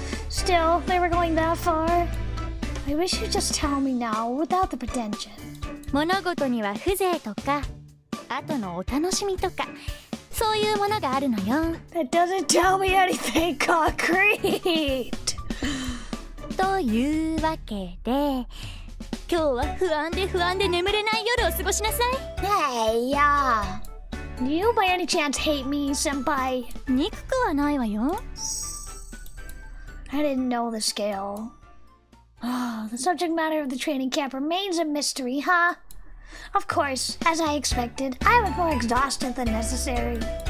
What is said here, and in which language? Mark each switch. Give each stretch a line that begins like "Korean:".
English: Still, they were going that far. I wish you'd just tell me now without the pretension.
Japanese: 物事には風情とか後のお楽しみとかそういうものがあるのよ。
English: That doesn't tell me anything concrete.
Japanese: というわけで今日は不安で眠れない夜を過ごしなさい。
English: Hey, do you by any chance hate me, senpai?
Japanese: 憎くはないわよ。
English: I didn't know the scale. The subject matter of the training camp remains a mystery, huh? Of course, as I expected, I was more exhausted than necessary.